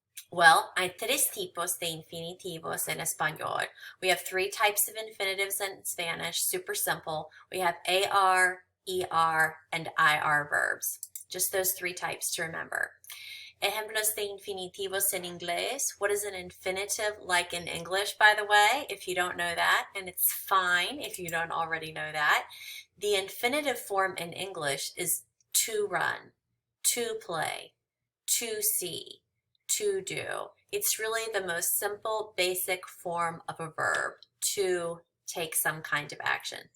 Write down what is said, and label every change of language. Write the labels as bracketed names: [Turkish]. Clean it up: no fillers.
[Spanish] Well, hay tres tipos de infinitivos en español. [English] We have three types of infinitives in Spanish, super simple. We have AR, ER, and IR verbs. Just those three types to remember. [Spanish] Ejemplos de infinitivos en inglés. [English] What is an infinitive like in English, by the way, if you don't know that, and it's fine if you don't already know that. The infinitive form in English is to run, to play, to see, to do. It's really the most simple, basic form of a verb, to take some kind of action.